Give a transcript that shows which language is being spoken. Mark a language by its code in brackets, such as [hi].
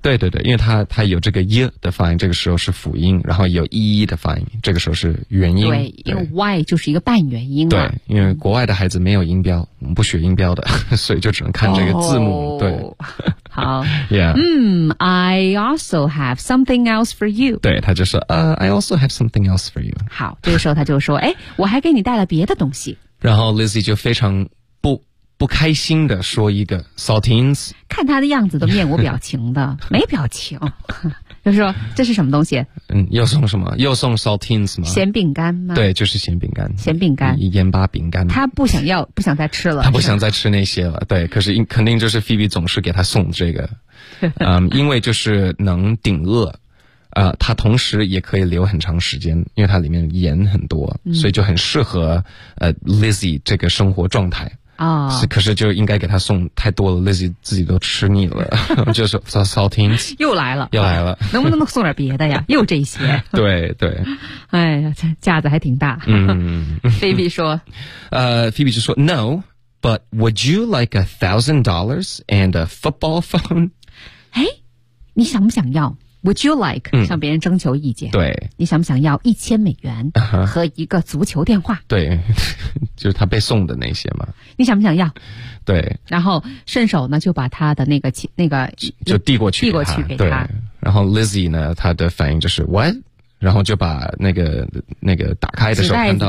[zh] 对对对，因为他有这个 e 的发音，这个时候是辅音，然后有 e 的发音，这个时候是元音，对， 对，因为 why 就是一个半元音、啊、对，因为国外的孩子没有音标，不学音标的，所以就只能看这个字母、oh, 对，好 yeah、 [en] I also have something else for you， [zh] 对，他就说、 [en] I also have something else for you， [zh] 好，这个时候他就说哎，我还给你带了别的东西，然后 Lizzie 就非常不开心的说一个 saltines，看他的样子都面无表情的没表情，就说这是什么东西，又送什么，又送 saltines 吗，咸饼干吗，对，就是咸饼干，咸饼干，盐巴饼干，他不想要，不想再吃了，他不想再吃那些了，对，可是肯定就是 Phoebe 总是给他送这个因为就是能顶饿他同时也可以留很长时间，因为他里面盐很多、所以就很适合Lizzie 这个生活状态哦、是，可是就应该给他送太多了， Lizzie 自己都吃腻了就是 saltines 又来了能不能送点别的呀又这些对对，哎呀，架子还挺大Phoebe 说 [en] Phoebe [zh] 就说 [en] No but would you like $1,000 and a football phone， [zh] 哎，你想不想要， [en] would you like、 [zh] 向别人征求意见，对，你想不想要$1,000和一个足球电话、对，就是他被送的那些嘛，你想不想要，对，然后顺手呢就把他的那个就递过去给他，对，然后 Lizzie 呢他的反应就是 what， 然后就把那个打开的时候看到，